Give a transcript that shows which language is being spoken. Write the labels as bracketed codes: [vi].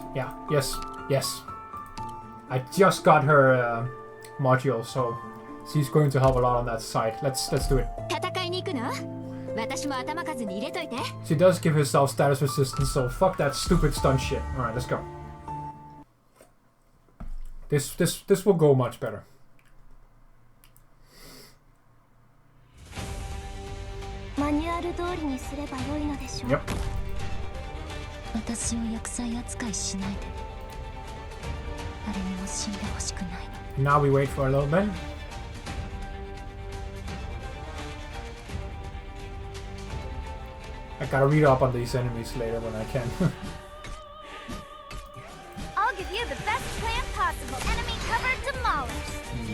[en] Yeah, yes, yes. I just got her module, so she's going to help a lot on that side. Let's do it. [ja] 戦いに行くの私も頭数に入れといて [en] She does give herself status resistance, so fuck that stupid stun shit. Alright, let's go. This will go much better. [ja] マニュアル通りにすれば良いのでしょう [en] Yep. [ja] 私を厄災扱いしないで誰にも死んでほしくない [en] Now we wait for a little bit. I gotta read up on these enemies later when I can. I'll give you the best plan possible. Enemy cover demolished.